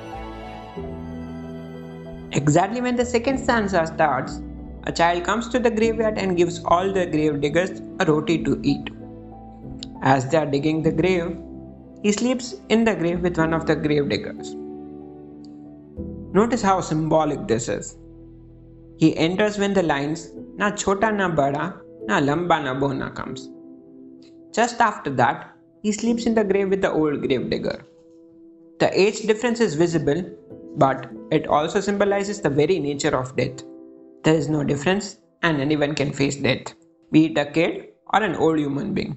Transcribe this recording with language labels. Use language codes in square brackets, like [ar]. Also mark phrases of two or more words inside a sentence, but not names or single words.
[en] Exactly when the second stanza starts, a child comes to the graveyard and gives all the grave diggers a roti to eat. As they are digging the grave, he sleeps in the grave with one of the grave diggers. Notice how symbolic this is. He enters when the lines [hi] na chota na bada na lamba na bona [en] comes. Just after that, he sleeps in the grave with the old grave digger. The age difference is visible, but it also symbolizes the very nature of death. There is no difference and anyone can face death, be it a kid or an old human being.